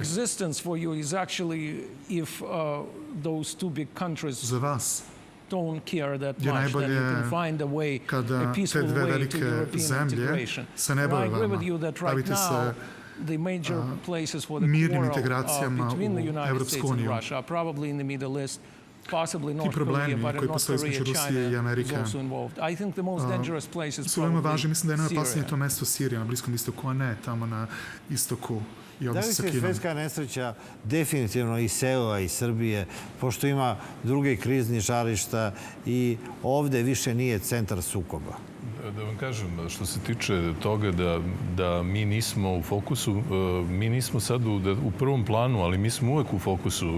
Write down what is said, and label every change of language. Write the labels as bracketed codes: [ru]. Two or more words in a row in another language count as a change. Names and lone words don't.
[en] existence for you is actually if those two big countries don't care that much, then you can find a way, a peaceful way to European integration. I agree with you that right now the major places for the quarrel between the United States and Russia are probably in the Middle East, possibly North Korea, but in North Korea, China is also involved. I think the most dangerous place is probably [sr] mislim da je najopasnije to mesto Sirija, na Bliskom istoku, a ne tamo na istoku. Da li se svetska nesreća definitivno iselila iz Srbije, pošto ima druge krizni žarišta i ovde više nije centar sukoba? Da vam kažem, što se tiče toga da mi nismo u fokusu, mi nismo sad u prvom planu, ali mi smo uvek u fokusu.